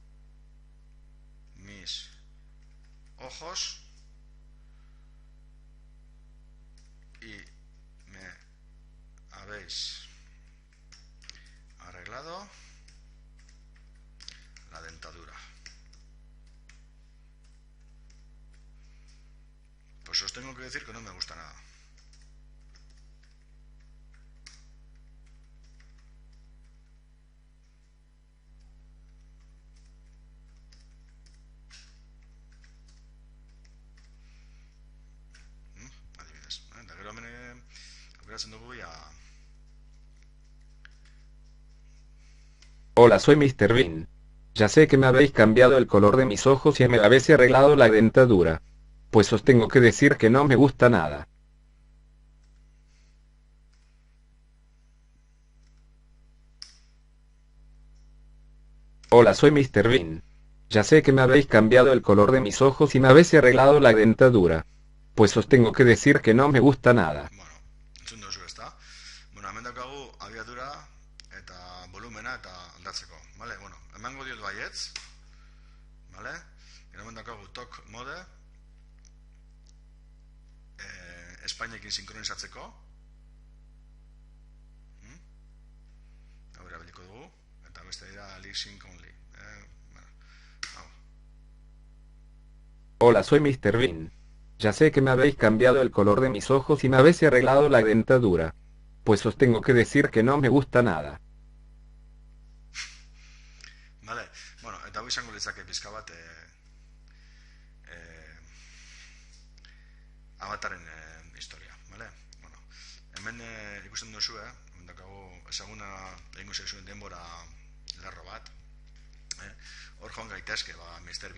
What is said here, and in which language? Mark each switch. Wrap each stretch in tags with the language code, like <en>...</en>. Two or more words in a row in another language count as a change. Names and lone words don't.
<es>mis ojos y me habéis arreglado la dentadura. Pues os tengo que decir que no me gusta nada.</es> <eu>Adibidez, eta gero hemen aukeratzen dugu ya.</eu> <es>Hola, soy Mr. Bean. Ya sé que me habéis cambiado el color de mis ojos y me habéis arreglado la dentadura. Pues os tengo que decir que no me gusta nada. Hola, soy Mr. Bean. Ya sé que me habéis cambiado el color de mis ojos y me habéis arreglado la dentadura. Pues os tengo que decir que no me gusta nada.</es> <eu>Bueno, entzun duzu ezta? Bueno, hemen daukagu abiadura eta volumena eta aldatzeko, vale? Bueno, emango diot baietz, vale? Gero hemen daukagu</eu> <en>talk mode,</en> <eu>Espainekin sinkronizatzeko, hau erabiliko dugu, eta beste dira</eu> <en>lip sync only,</en> <eu>bueno, hau.</eu> <es>Hola, soy Mr. Bean. Ya sé que me habéis cambiado el color de mis ojos y me habéis arreglado la dentadura. Pues os tengo que decir que no me gusta nada. Vale,</es> <eu>bueno, eta hau izango litzake pizka bat avataren historia, vale? Bueno, hemen ikusten duzu, hemen dakago ezaguna egingo zaizuen denbora lerro bat, hor joan gaitezke, Mr.</eu>